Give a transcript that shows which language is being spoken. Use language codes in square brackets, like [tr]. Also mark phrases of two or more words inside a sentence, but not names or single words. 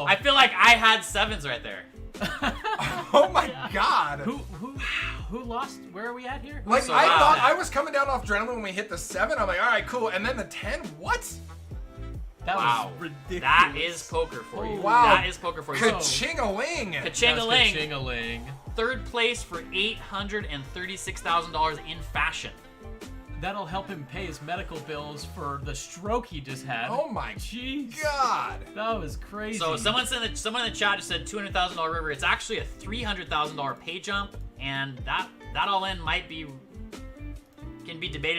[en] I feel like I had 7s right there. Oh my god. Who lost? Where are we at here? Like, So I loud. thought I was coming down off adrenaline when we hit the 7. I'm like, all right, cool. And then the 10, what? That Wow. was ridiculous. That is poker for you. Wow. That is poker for you. Ka-ching-a-ling. Ka-ching-a-ling. Ching-a-ling. Third place for $836,000 in fashion. That'll help him pay his medical bills for the stroke he just had. Oh my Jeez. god. That was crazy. So someone in the chat just said $200,000 river. It's actually a $300,000 pay jump, and that all in can be debated.